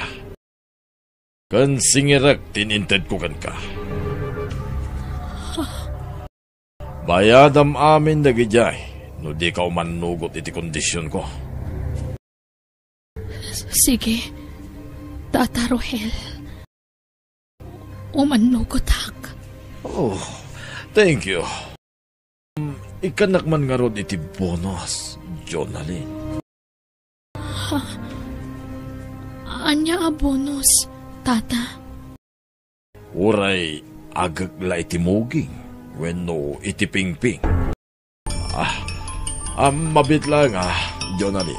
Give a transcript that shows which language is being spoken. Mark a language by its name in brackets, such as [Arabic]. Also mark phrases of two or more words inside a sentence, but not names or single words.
[Iloko] Kan singirak tininted ko kan ka. Bayadam amin dagijay. No di ka umanugot iti kondisyon ko. Sige, Tata Rohel. Umanugot hak. [English] Oh, thank you. [Iloko] Ikanak man nga ron iti bonus, Jonalyn. Ha? Anya a bonus, Tata? Uray, agagla iti muging. Wenno iti pingping. Mabit lang Jonalyn.